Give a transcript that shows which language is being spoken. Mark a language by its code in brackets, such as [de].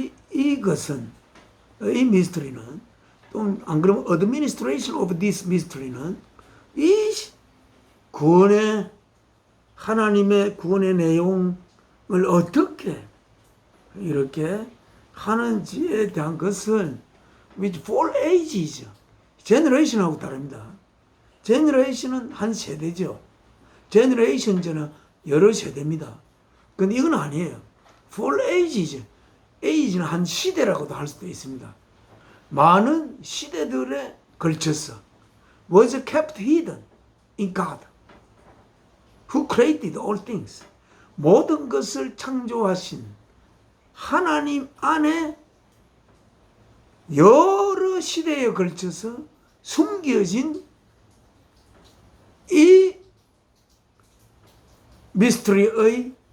[ko] 이것은 이 미스터리는 또 안 그러면 [en] administration of this mystery [ko] 는 이 구원의 하나님의 구원의 내용을 어떻게 이렇게 하는지에 대한 것은 [en] which for ages generation [ko] 하고 다릅니다. generation은 한 세대죠. generation 저는 여러 세대입니다. 근데 이건 아니에요. [en] for ages [ko] age는 한 시대라고도 할 수도 있습니다. 많은 시대들에 걸쳐서 [en] was kept hidden in God who created all things. [ko] 모든 것을 창조하신 하나님 안에 여러 시대에 걸쳐서 숨겨진 이 미스터리의